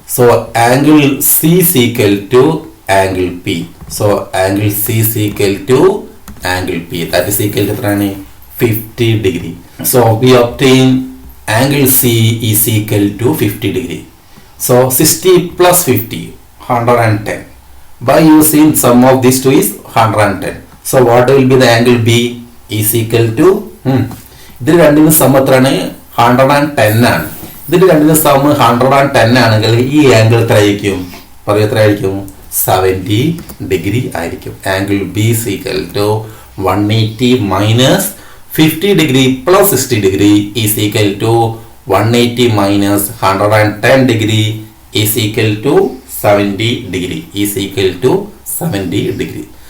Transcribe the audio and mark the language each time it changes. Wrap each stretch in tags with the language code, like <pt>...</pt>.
<en>So angle C equal to angle P. So angle C equal to angle P. That is equal to</en> <ml>എത്രയാണ്?</ml> <en>50 degree. So we obtain angle C is equal to 50 degree. So 60 plus 50 110. By using sum of these two is 110. So what will be the angle B is equal to</en> <ml>ഇതിൽ രണ്ടിനും some എത്രയാണ്? 110 ആണ്. ഇതിൽ രണ്ടിനും some 110 ആണെങ്കിൽ ഈ angle എത്ര ആയിരിക്കും? പറയൂ, എത്ര ആയിരിക്കും? 70 ഡിഗ്രി ആയിരിക്കും.</ml> <en>Angle B is equal to 180 minus 50 degree plus 60 degree is equal to 180 minus 110 degree is equal to 70 degree is equal to 70 degree.</en>